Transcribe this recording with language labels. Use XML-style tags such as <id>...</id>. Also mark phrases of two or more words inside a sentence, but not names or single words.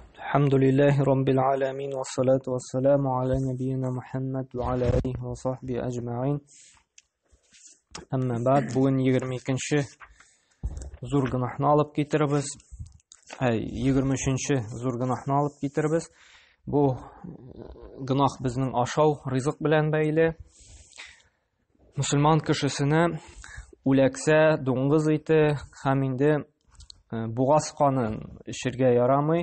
<ar>الحمد لله رب العالمين والصلاة والسلام على نبينا محمد وعلى آله وصحبه أجمعين. أما بعد</ar> <tt>bugün 22-ші зур гынахны алып китербез. 23-ші зур гынахны алып китербез. Бу гынах безнең ашау, ризык белән бәйле. Мусульман кешесенә үләксә, дуңгыз ите һәм инде бугаз канын эчәргә ярамый.</tt>